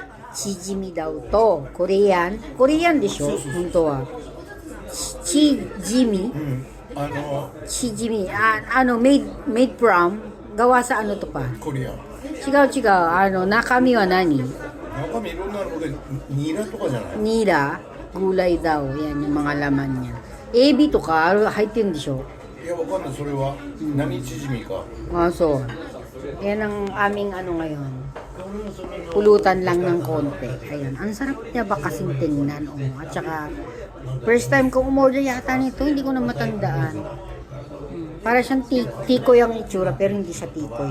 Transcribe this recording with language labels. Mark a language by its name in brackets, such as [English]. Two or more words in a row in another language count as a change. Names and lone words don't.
[Filipino] chijimi daw to. Korean? Korean [Japanese] でしょ本当は。 [Filipino] chijimi? [Japanese] うん。 chijimi. [English] Made from? [Filipino] Gawa sa ano to pa? [Japanese] コリアン。違う違う。中身は何？中身いろんなので、ニラとかじゃない？ [Filipino] Nila? Gulay daw. Yan yung mga laman niya. [Japanese] えびとか? 入ってるんでしょいや、わかんない。それは、何チヂミか。 [English] So. [Filipino] Yan ang aming ano ngayon. Pulutan lang ng konti. Ayan. Ang sarap niya ba kasing tingnan. At saka, [English] first time [Filipino] kong umorder yata nito, hindi ko na matandaan. Para siyang tikoy ang itsura, pero hindi siya tikoy.